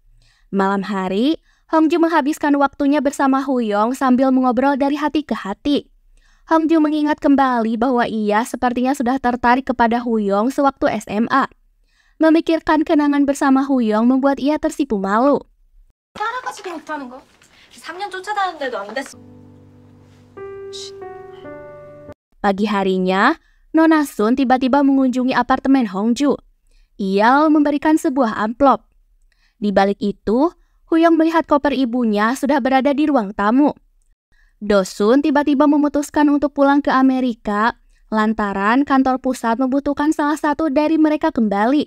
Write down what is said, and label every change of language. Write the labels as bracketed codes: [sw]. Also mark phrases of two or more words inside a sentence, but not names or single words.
[id] Malam hari, Hongju menghabiskan waktunya bersama Huyong sambil mengobrol dari hati ke hati. Hongju mengingat kembali bahwa ia sepertinya sudah tertarik kepada Huyong sewaktu SMA. Memikirkan kenangan bersama Huyong membuat ia tersipu malu. [ko] 따라가지도 못하는 거. 3년 쫓아다녔는데도 안 됐어. [id] Pagi harinya, Nona Sun tiba-tiba mengunjungi apartemen Hongju. Ia lalu memberikan sebuah amplop. Di balik itu, Huyong melihat koper ibunya sudah berada di ruang tamu. Dosun tiba-tiba memutuskan untuk pulang ke Amerika lantaran kantor pusat membutuhkan salah satu dari mereka kembali.